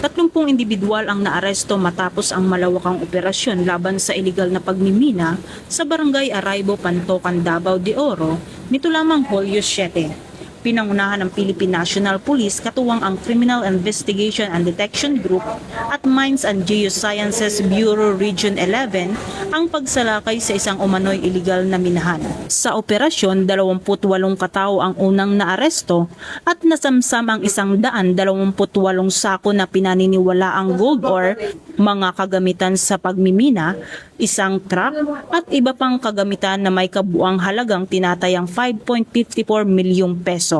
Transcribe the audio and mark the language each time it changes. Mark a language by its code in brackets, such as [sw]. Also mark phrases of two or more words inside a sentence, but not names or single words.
[tl] 30 individual ang naaresto matapos ang malawakang operasyon laban sa iligal na pagmimina sa Barangay Araibo, Pantocan, Davao de Oro nito lamang Hulyo 7. Pinangunahan ng Philippine National Police katuwang ang Criminal Investigation and Detection Group at Mines and Geosciences Bureau Region 11 ang pagsalakay sa isang umano'y iligal na minahan. Sa operasyon, 28 katao ang unang naaresto at nasamsam ang 128 sako na pinaniniwala ang gold ore, mga kagamitan sa pagmimina, isang truck at iba pang kagamitan na may kabuang halagang tinatayang 5.54 milyong peso.